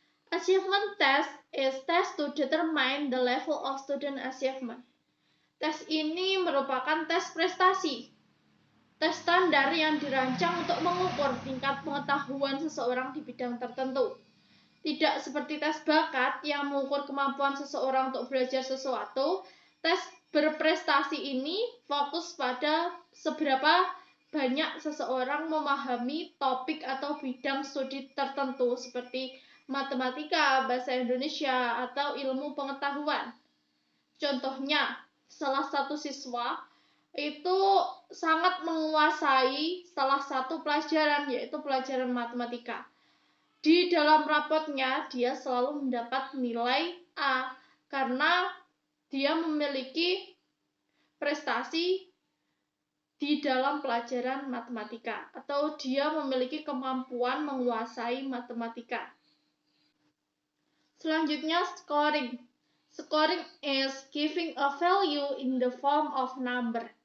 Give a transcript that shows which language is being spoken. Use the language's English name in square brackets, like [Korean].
[English] Achievement test is test to determine the level of student achievement. [Indonesian] Tes ini merupakan tes prestasi. Tes standar yang dirancang untuk mengukur tingkat pengetahuan seseorang di bidang tertentu. Tidak seperti tes bakat yang mengukur kemampuan seseorang untuk belajar sesuatu. Tes berprestasi ini fokus pada seberapa banyak seseorang memahami topik atau bidang studi tertentu seperti matematika, bahasa Indonesia, atau ilmu pengetahuan. Contohnya, salah satu siswa itu sangat menguasai salah satu pelajaran, yaitu pelajaran matematika. Di dalam rapotnya, dia selalu mendapat nilai A karena dia memiliki prestasi di dalam pelajaran matematika, atau dia memiliki kemampuan menguasai matematika. Selanjutnya, scoring. [English] Scoring is giving a value in the form of number.